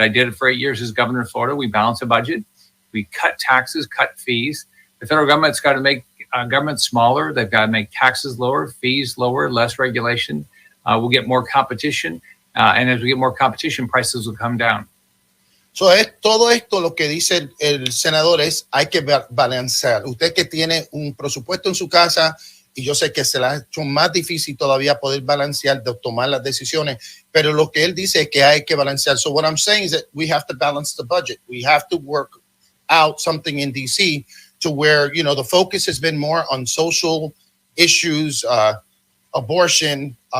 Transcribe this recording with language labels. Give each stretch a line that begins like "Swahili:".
English: I did it for 8 years as governor of Florida. We balance a budget. We cut taxes, cut fees. The federal government's got to make government smaller. They've got to make taxes lower, fees lower, less regulation. We'll get more competition. And as we get more competition, prices will come down.
Spanish: So todo esto lo que dice el senador es hay que balancear. Usted que tiene un presupuesto en su casa y yo sé que se le ha hecho más difícil todavía poder balancear, de tomar las decisiones, pero lo que él dice es que hay que balancear.
English: So what I'm saying is that we have to balance the budget. We have to work out something in DC to where, the focus has been more on social issues, abortion.